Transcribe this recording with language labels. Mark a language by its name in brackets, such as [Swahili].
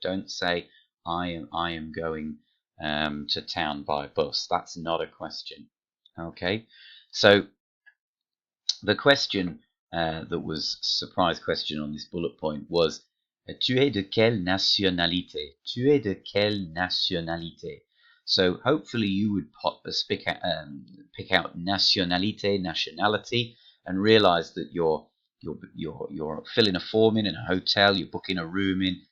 [English] Don't say, I am going to town by bus. That's not a question. Okay, so the question that was surprise question on this bullet point was [French] tu es de quelle nationalité? Tu es de quelle nationalité? [English] So hopefully you would pick out nationalité, nationality, and realize that you're filling a form in a hotel, you're booking a room in.